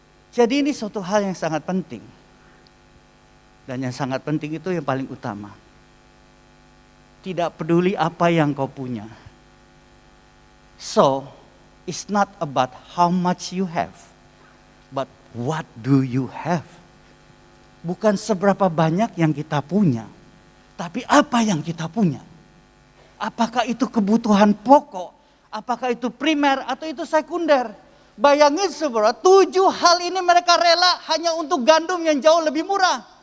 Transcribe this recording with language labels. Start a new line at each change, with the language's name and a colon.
Indonesian: Jadi ini suatu hal yang sangat penting. Dan yang sangat penting itu yang paling utama. Tidak peduli apa yang kau punya.
English: So, it's not about how much you have, but what do you have?
Indonesian: Bukan seberapa banyak yang kita punya, tapi apa yang kita punya. Apakah itu kebutuhan pokok, apakah itu primer atau itu sekunder. Bayangin saudara, 7 hal ini mereka rela hanya untuk gandum yang jauh lebih murah.